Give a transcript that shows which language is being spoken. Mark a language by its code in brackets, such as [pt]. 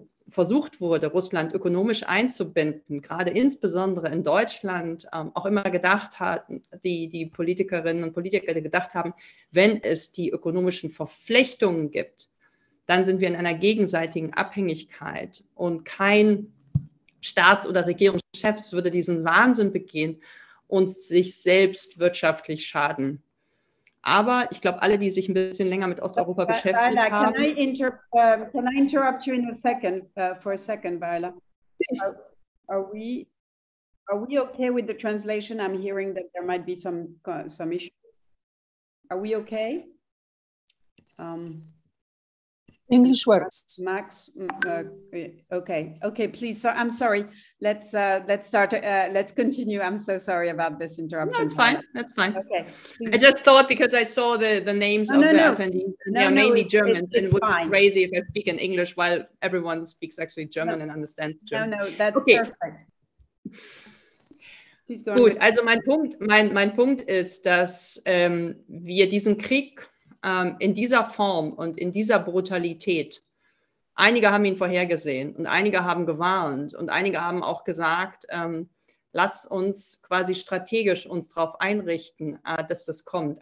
[de] versucht wurde, Russland ökonomisch einzubinden, gerade insbesondere in Deutschland, auch immer gedacht hatten, die Politikerinnen und Politiker, die gedacht haben, wenn es die ökonomischen Verflechtungen gibt, dann sind wir in einer gegenseitigen Abhängigkeit und kein Staats- oder Regierungschefs würde diesen Wahnsinn begehen und sich selbst wirtschaftlich schaden. Aber ich glaube, alle, die sich ein bisschen länger mit Osteuropa beschäftigt haben... [en] Can I interrupt you in a second, for a second, Viola? Are we okay with the translation? I'm hearing that there might be some issues. Are we okay? English works. Max, okay, please. So I'm sorry. Let's start. Let's continue. I'm so sorry about this interruption. No, that's fine. That's fine. Okay. Please. I just thought, because I saw the names of the attendees, and they're mainly Germans, and it would be crazy if I speak in English while everyone speaks actually German and understands German. No, that's perfect. Please go on. [de] Gut, also mein Punkt ist, dass wir diesen Krieg in dieser Form und in dieser Brutalität, einige haben ihn vorhergesehen und einige haben gewarnt und einige haben auch gesagt, lasst uns quasi strategisch uns darauf einrichten, dass das kommt.